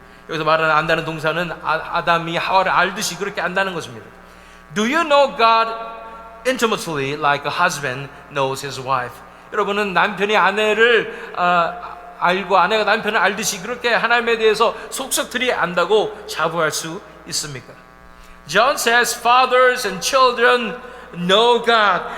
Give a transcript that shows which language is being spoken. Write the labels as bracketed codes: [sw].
[ko] 여기서 말하는 안다는 동사는 아담이 하와를 알듯이 그렇게 안다는 것입니다. [en] Do you know God intimately like a husband knows his wife? [ko] 여러분은 남편이 아내를 알고 아내가 남편을 알듯이 그렇게 하나님에 대해서 속속들이 안다고 자부할 수 있습니까? [en] John says, fathers and children know God.